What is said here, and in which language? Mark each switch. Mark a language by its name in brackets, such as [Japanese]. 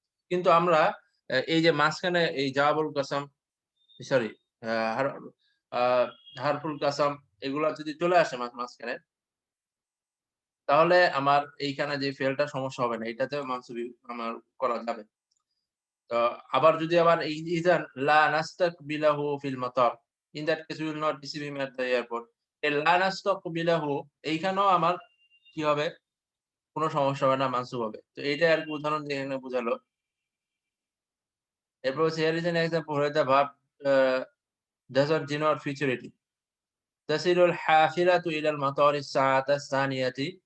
[Bangla] কিন্তু আমরা এই যে মাঝখানে এই জাওয়াবুল কাসাম সরি আ হার আ হারফুল কাসাম এগুলা যদি চলে আসে মাঝখানে তাহলে আমার এইখানে যে ফেলটা সমস্যা হবে না। এটাতেও মানসুবি আমার করা যাবে। তো আবার যদি আবার এই [Arabic] ইযান লা নাস্তাকবিলাহু ফিল মাতার। [English] In that case we will not receive him at the airport. [Bangla] এই লা নাস্তাকবিলাহু এইখানেও আমার কি হবে? কোন সমস্যা হবে না, মানসুব হবে। তো এইটাই আরকি উদাহরণ দিয়ে এখানে বুঝালো। এরপর হচ্ছে [English] here is an example where the verb doesn't denote futurity. [Arabic] تسير الحافلة إلى المطار الساعة الثانية.